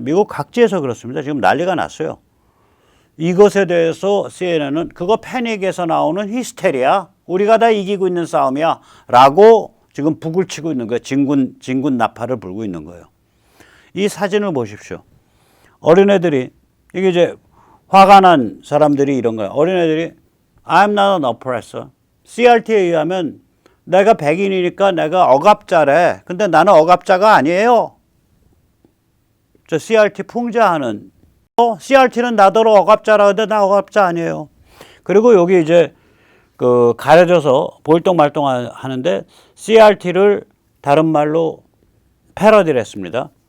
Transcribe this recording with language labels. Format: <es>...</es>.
<ko>미국 각지에서 그렇습니다. 지금 난리가 났어요. 이것에 대해서 CNN은 그거 패닉에서 나오는 히스테리야. 우리가 다 이기고 있는 싸움이야. 라고 지금 북을 치고 있는 거예요. 진군 나팔을 불고 있는 거예요. 이 사진을 보십시오. 어린애들이 이게 이제 화가 난 사람들이 이런 거예요. 어린애들이</ko> <en>I'm not an oppressor.</en> <ko>CRT에 의하면 내가 백인이니까 내가 억압자래. 근데 나는 억압자가 아니에요. 저 CRT 풍자하는 CRT는 나더러 억압자라 근데 나 억압자 아니에요. 그리고 여기 이제 가려져서 볼똥말똥 하는데 CRT를 다른 말로 패러디를 했습니다.</ko>